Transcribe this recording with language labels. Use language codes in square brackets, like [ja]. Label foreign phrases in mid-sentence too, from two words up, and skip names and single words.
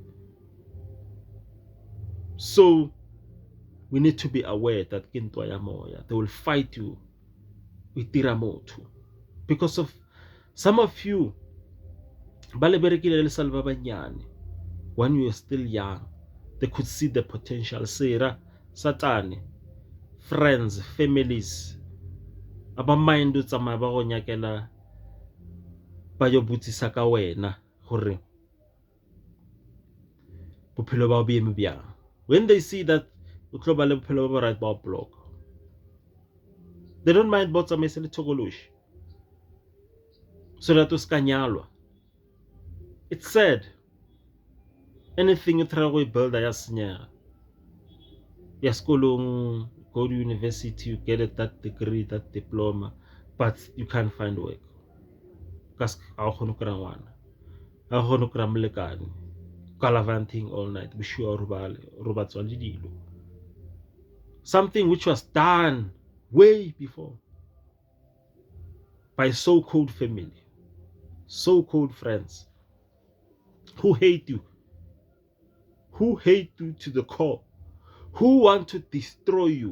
[en] So we need to be aware that they will fight you with tiramoto. Because of some of you, when you were still young, they could see the potential. [nso] Sera, Satani, [en] friends, families, [nso] aba mind tsamaya ba go nyakela ba yo butsisa ka wena hore bophelo ba bo eme bjang. [en] When they see that [nso] o tlo ba le bophelo bo right ba block, [en] they don't mind [nso] ba tsamaisa le thokoloshi [en] so that [nso] o ska nyalwa. [en] It's sad. Anything you try to build [nso] ya senyega. Ya sekolong, [en] go to university, you get it, that degree, that diploma, but you can't find work. Because I don't know I don't know gallivanting all night. Be sure something which was done way before by so-called family, so-called friends who hate you to the core, who want to destroy you.